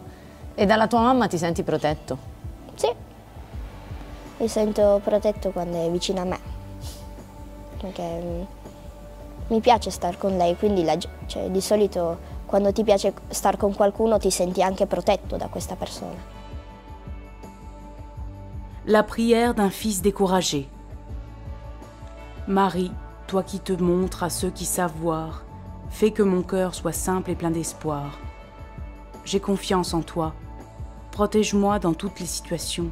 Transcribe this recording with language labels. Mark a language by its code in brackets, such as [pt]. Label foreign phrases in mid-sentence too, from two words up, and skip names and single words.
[it] E dalla tua mamma ti senti protetto? Sì, mi sento protetto quando è vicino a me, perché mi piace star con lei, quindi cioè, di solito quando ti piace star con qualcuno ti senti anche protetto da questa persona. [fr] La prière d'un fils découragé. Marie, toi qui te montres à ceux qui savent voir, fais que mon cœur soit simple et plein d'espoir. J'ai confiance en toi. Protège-moi dans toutes les situations.